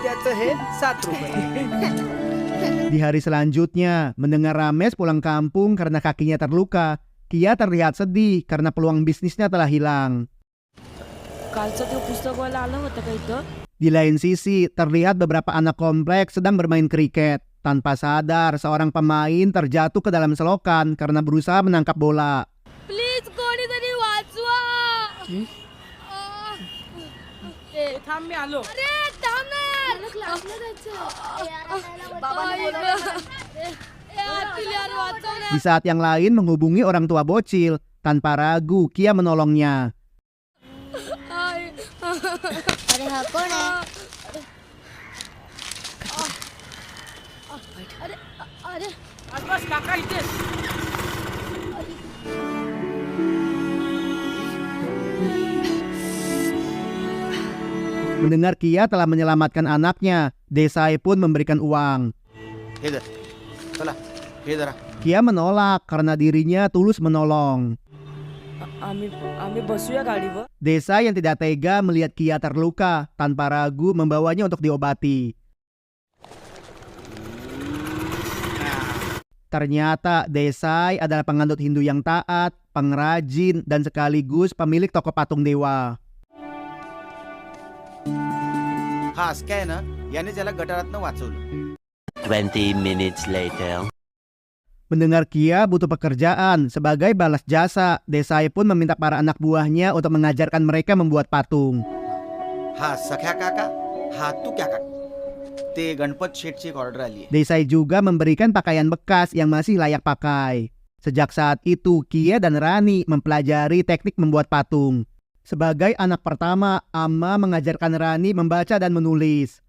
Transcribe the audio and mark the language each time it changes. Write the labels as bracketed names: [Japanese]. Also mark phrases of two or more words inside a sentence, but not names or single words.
[Indonesian] Di hari selanjutnya, mendengar Rames pulang kampung karena kakinya terluka, Kia terlihat sedih karena peluang bisnisnya telah hilang. Di lain sisi, terlihat beberapa anak kompleks sedang bermain kriket. Tanpa sadar, seorang pemain terjatuh ke dalam selokan karena berusaha menangkap bola. [English] Please, [Marathi] कोणीतरी वाचवा. थांब मी आलो. अरे थांब ना यार. क्लासला जायचं. बाबांनी बोलवलं. यार वाचव ना. [Indonesian] Di saat yang lain menghubungi orang tua bocil, tanpa ragu Kia menolongnya. [Marathi] अरे हा कोण आहे? अरे बस काका इथेच. [Indonesian] Mendengar Kia telah menyelamatkan anaknya, Desai pun memberikan uang. Kia menolak karena dirinya tulus menolong. [Marathi] आम्ही बसूया गाडीवर. [Indonesian] Desai yang tidak tega melihat Kia terluka, tanpa ragu membawanya untuk diobati. Ternyata Desai adalah penganut Hindu yang taat, pengrajin, dan sekaligus pemilik toko patung dewa. [Marathi] हा असं काय ना याने त्याला गटारातनं वाचवलं. [English] 20 minutes later. [Indonesian] Mendengar Kia butuh pekerjaan, sebagai balas jasa, Desai pun meminta para anak buahnya untuk mengajarkan mereka membuat patung. [Marathi] हा सख्या काका हा तू क्या काका ते गणपत शेठची एक ऑर्डर आली आहे. [Indonesian] Desai juga memberikan pakaian bekas yang masih layak pakai. Sejak saat itu, Kia dan Rani mempelajari teknik membuat patung. Sebagai anak pertama, Amma mengajarkan Rani membaca dan menulis.